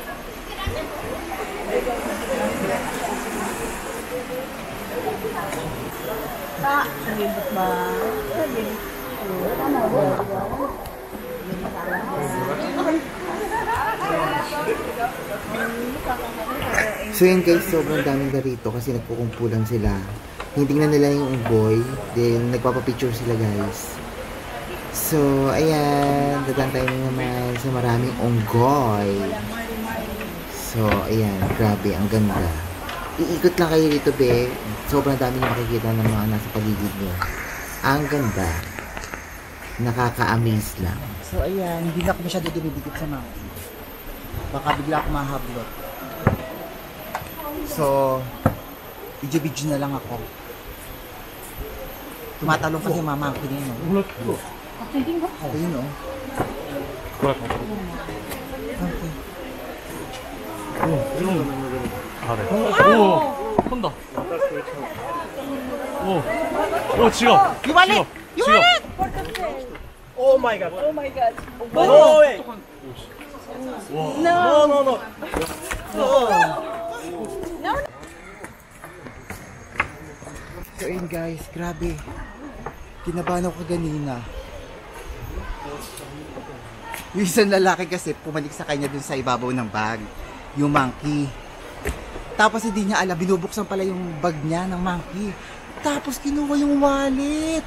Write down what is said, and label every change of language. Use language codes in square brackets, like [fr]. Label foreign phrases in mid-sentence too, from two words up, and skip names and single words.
[id] Pak, ribet banget. Ini [tl] So yan guys, sobrang daming rito kasi nagkukumpulan sila. Hinitingnan nila yung unggoy, then nagpapapicture sila guys. So ayan, dadantay naman sa maraming unggoy. So ayan, grabe, ang ganda. Iikot lang kayo dito be, sobrang dami nyo makikita ng mga nasa paligid nyo. Ang ganda. Nakaka-amaze lang. So ayan, hindi na ako masyado dumidikit sa mountain. Baka bigla ako mahablot. So, video-video na lang ako. Tumatalong kasi mama ko din, no? Ayun, no? Okay. [ko] 오, 혼다. 오, 지갑. [en] You want it? You want it? Oh my god. Oh my God. No way. No. [tl] So ayun guys, grabe. Kinabahan ako kanina. Yung isang lalaki kasi pumalik sa kanya dun sa ibabaw ng bag. Yung monkey. Tapos hindi niya alam, binubuksan pala yung bag niya ng monkey. Tapos kinuha yung wallet.